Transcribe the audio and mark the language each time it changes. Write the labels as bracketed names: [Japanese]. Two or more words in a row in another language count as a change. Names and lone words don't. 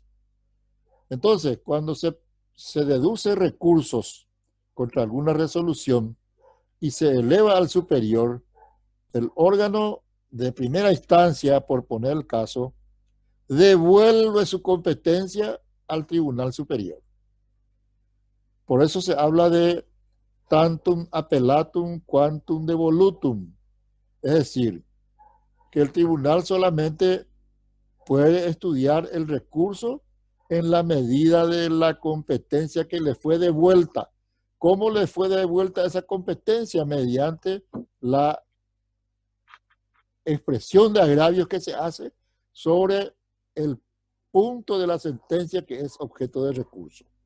[Spanish] Entonces, cuando se deduce recursos contra alguna resolución y se eleva al superior, el órgano de primera instancia, por poner el caso, devuelve su competencia al tribunal superior. Por eso se habla de [Latin] tantum appellatum quantum devolutum. [Spanish] Es decir, que el tribunal solamente puede estudiar el recurso en la medida de la competencia que le fue devuelta. ¿Cómo le fue devuelta esa competencia? Mediante la expresión de agravios que se hace sobre el punto de la sentencia que es objeto de recurso.